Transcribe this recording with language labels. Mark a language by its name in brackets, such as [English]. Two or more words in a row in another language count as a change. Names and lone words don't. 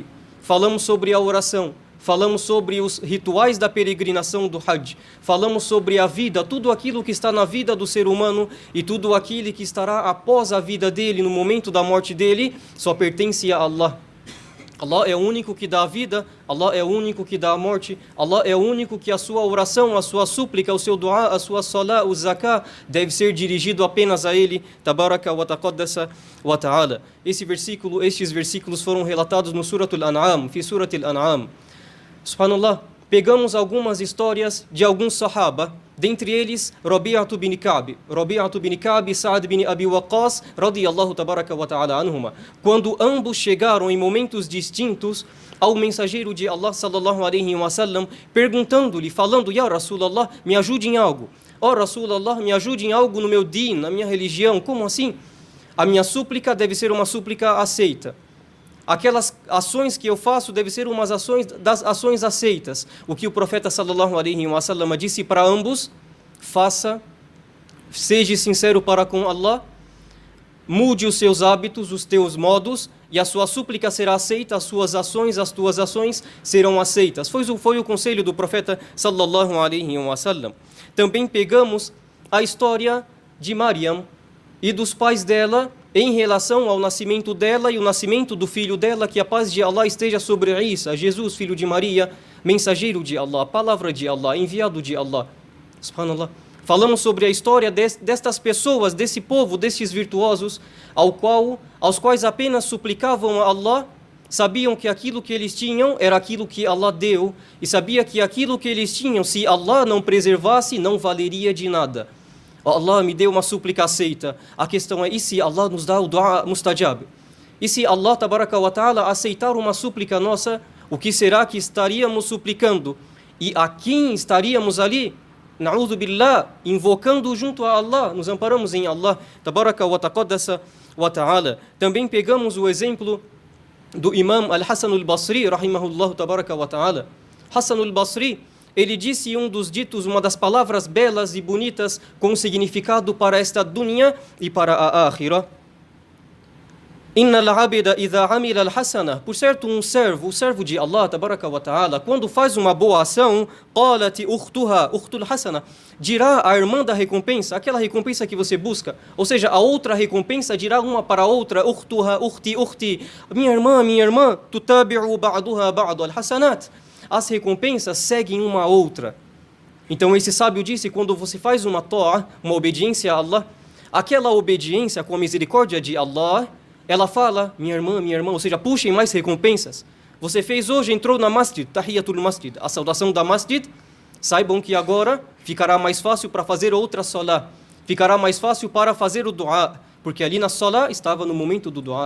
[Portuguese] Falamos sobre a oração, falamos sobre os rituais da peregrinação do Hajj, falamos sobre a vida, tudo aquilo que está na vida do ser humano e tudo aquilo que estará após a vida dele, no momento da morte dele, só pertence a Allah. Allah é o único que dá a vida, Allah é o único que dá a morte, Allah é o único que a sua oração, a sua súplica, o seu dua, a sua salah, o zakah, deve ser dirigido apenas a Ele, [Arabic] تبارك وتقدس وتعالى. [Portuguese] Estes versículos foram relatados no Suratul An'am, fi Suratul An'am. Subhanallah, pegamos algumas histórias de alguns sahaba, dentre eles Rabi'atu bin Ka'b e Sa'ad bin Abi Waqqas, [Arabic] رضي الله تبارك وتعالى عنهما. [Portuguese] Quando ambos chegaram em momentos distintos ao mensageiro de Allah [Arabic] صلى الله عليه وسلم, [Portuguese] perguntando-lhe, falando: [Arabic] يا رسول الله, [Portuguese] me ajude em algo. Ó Rasulallah, me ajude em algo no meu din, na minha religião. Como assim? A minha súplica deve ser uma súplica aceita. Aquelas ações que eu faço devem ser umas ações das ações aceitas. O que o profeta [Arabic] صلى الله عليه وسلم [Portuguese] disse para ambos: faça, seja sincero para com Allah, mude os seus hábitos, os teus modos, e a sua súplica será aceita, as tuas ações serão aceitas. Foi o conselho do profeta [Arabic] صلى الله عليه وسلم. [Portuguese] Também pegamos a história de Maryam e dos pais dela, em relação ao nascimento dela e o nascimento do filho dela, que a paz de Allah esteja sobre Isa, Jesus, filho de Maria, mensageiro de Allah, palavra de Allah, enviado de Allah. Subhanallah. Falamos sobre a história destas pessoas, desse povo, destes virtuosos, aos quais apenas suplicavam a Allah, sabiam que aquilo que eles tinham era aquilo que Allah deu, e sabia que aquilo que eles tinham, se Allah não preservasse, não valeria de nada. Allah me deu uma súplica aceita. A questão é, e se Allah nos dá o [Arabic] دعاء مستجاب? [Portuguese] E se Allah [Arabic] تبارك وتعالى [Portuguese] aceitar uma súplica nossa, o que será que estaríamos suplicando? E a quem estaríamos ali? [Arabic] نعوذ بالله, [Portuguese] invocando junto a Allah, nos amparamos em Allah [Arabic] تبارك وتقدس وتعالى. [Portuguese] Também pegamos o exemplo do Imam Al-Hasan Al-Basri, [Arabic] رحمه الله تبارك وتعالى. [Portuguese] Hasan Al-Basri, ele disse um dos ditos, uma das palavras belas e bonitas com significado para esta dunya e para a akhirah. [Arabic] إن العبد إذا عمل الحسنة. [Portuguese] Por certo, o servo de Allah [Arabic] تبارك وتعالى, [Portuguese] quando faz uma boa ação, [Arabic] قالت أختها أخت الحسنة, [Portuguese] dirá a irmã da recompensa, aquela recompensa que você busca, ou seja, a outra recompensa dirá uma para a outra, [Arabic] أختها أختي, [Portuguese] minha irmã, [Arabic] تتابع بعضها بعض الحسنات. [Portuguese] As recompensas seguem uma a outra. Então esse sábio disse, quando você faz uma ta'a, uma obediência a Allah, aquela obediência com a misericórdia de Allah, ela fala, minha irmã, ou seja, puxem mais recompensas. Você fez hoje, entrou na masjid, [Arabic] تحية المسجد, [Portuguese] a saudação da masjid, saibam que agora ficará mais fácil para fazer outra salah, ficará mais fácil para fazer o dua, porque ali na salah estava no momento do dua.